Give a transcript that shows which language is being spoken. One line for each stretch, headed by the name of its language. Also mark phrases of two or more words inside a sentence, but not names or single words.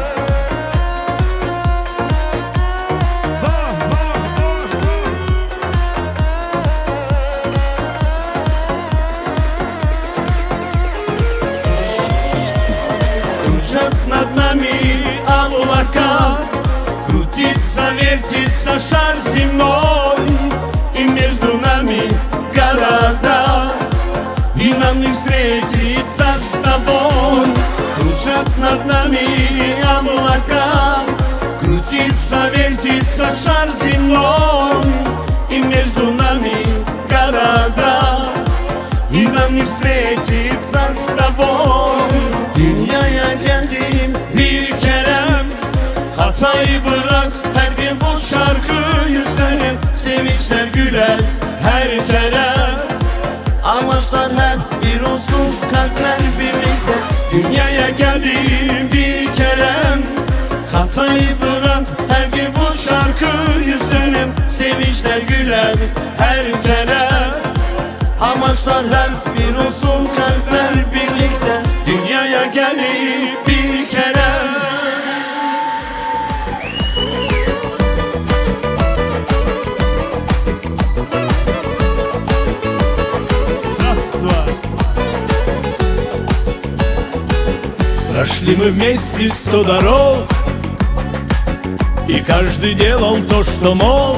Russian: Кружат над нами облака, крутится, вертится шар земной, и между нами города, и нам не встретиться с тобой. Кружат над нами облака, крутится, вертится шар земной, и между нами города, и нам не встретиться с тобой.
Turkish: Dünyaya geldim bir kere, hatayı bırak, her bir boş şarkıyı söyle. Sevinçler güler her kere, amaçlar hep bir olsun, kalpler birlikte. Dünyaya geldim bir kere, hatayı bırak, her bir boş şarkıyı söyle. Sevinçler güler her kere, amaçlar hep bir olsun, kalpler birlikte. Dünyaya gelip bir kere.
Russian: Прошли мы вместе 100 дорог, и каждый делал то, что мог.